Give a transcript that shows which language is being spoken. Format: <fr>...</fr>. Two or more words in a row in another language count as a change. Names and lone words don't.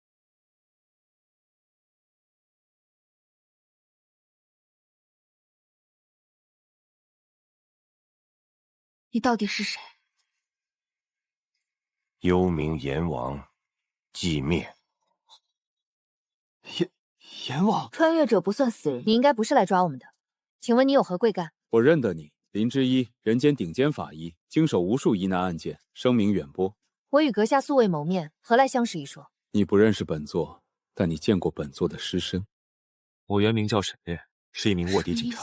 <zh>你到底是誰？幽冥阎王，寂滅。阎王，穿越者不算死人，你應該不是來抓我們的。請問你有何貴幹？我認得你，林之一，人間頂尖法醫，經手無數疑難案件，聲名遠播。我與閣下素未謀面，何來相識一說？你不認識本座，但你見過本座的屍身。我原名叫沈烈，是一名臥底警察。</zh>